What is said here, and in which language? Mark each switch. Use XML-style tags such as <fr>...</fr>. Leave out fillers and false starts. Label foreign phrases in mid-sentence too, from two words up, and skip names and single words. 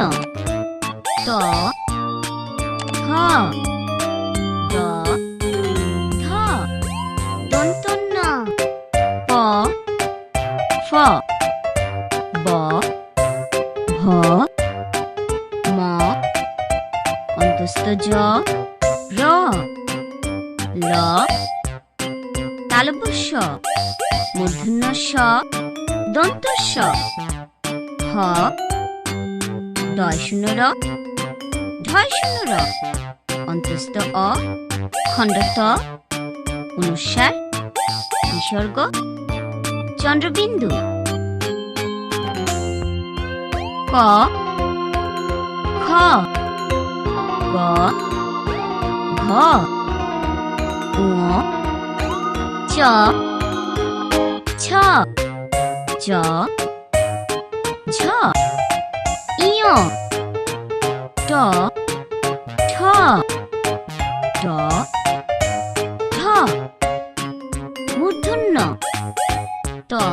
<bn>ত থ দ ধ দন্তন্য প ফ ব ভ ম অন্তস্থ জ র ল তালব্য শ মূর্ধন্য ষ দন্ত স হ ডয় শূন্য র ঢয় শূন্য র অন্তস্থ অ খণ্ড ত অনুস্বার বিসর্গ চন্দ্রবিন্দু ক খ গ ঘ ঙ চ ছ জ ঝ ইয় ট ঠ ড ঢ মূর্ধন্য ত</bn>